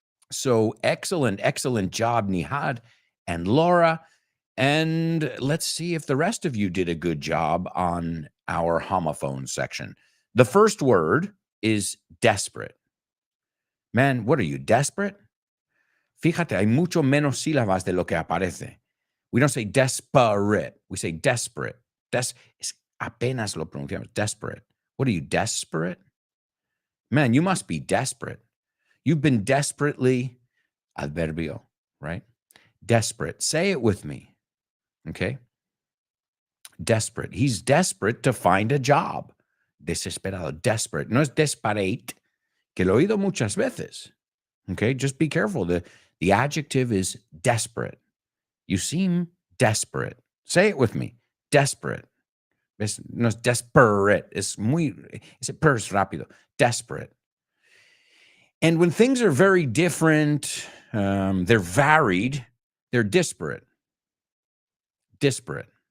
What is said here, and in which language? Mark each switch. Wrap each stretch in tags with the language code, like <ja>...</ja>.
<en>So excellent job, Nihad and Laura. And let's see if the rest of you did a good job on our homophone section. The first word is desperate. Man, what are you, desperate?</en> <es>Fíjate, hay mucho menos sílabas de lo que aparece.</es> <en>We don't say desperate. We say desperate.</en> <es>Apenas lo pronunciamos.</es> <en>Desperate. What are you, desperate? Man, you must be desperate. You've been desperately, adverbio, right? Desperate. Say it with me. Okay? Desperate. He's desperate to find a job.</en> <es>Desesperado. Desperate. No es desperate, que lo he oído muchas veces.</es> <en>Okay? Just be careful. The adjective is desperate. You seem desperate. Say it with me. Desperate.</en> <es>No es desperate. Ese per es rápido. Desperate.</es> <en>And when things are very different, they're varied, they're disparate. Disparate.</en>